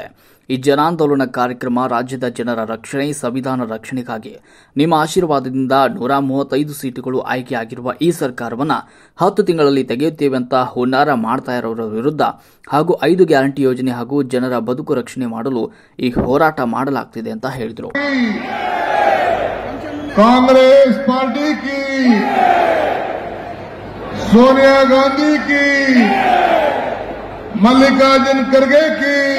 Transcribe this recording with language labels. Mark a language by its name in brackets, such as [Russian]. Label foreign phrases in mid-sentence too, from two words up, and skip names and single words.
[Kannada] ಈ ಜನಾಂದೋಲನ ಕಾರ್ಯಕ್ರಮ ರಾಜ್ಯದ ಜನರ ರಕ್ಷಣೆ, ಸಂವಿಧಾನ ರಕ್ಷಣೆಗಾಗಿ ನಿಮ್ಮ ಆಶೀರ್ವಾದದಿಂದ 135 ಸೀಟುಗಳು ಆಯ್ಕೆಯಾಗಿರುವ ಈ ಸರ್ಕಾರವನ್ನು 10 ತಿಂಗಳಲ್ಲಿ ತೆಗೆಯುತ್ತೇವೆ ಅಂತ ಹುನ್ನಾರ ಮಾಡ್ತಾ ಇರೋರ ವಿರುದ್ಧ ಹಾಗೂ 5 ಗ್ಯಾರಂಟಿ ಯೋಜನೆ ಹಾಗೂ ಜನರ ಬದುಕು ರಕ್ಷಣೆ ಮಾಡಲು ಈ ಹೋರಾಟ ಮಾಡಲಾಗ್ತಿದೆ ಅಂತ ಹೇಳಿದರು. [Hindi] कांग्रेस पार्टी की, सोनिया गांधी की, मल्लिकार्जुन खड़गे की,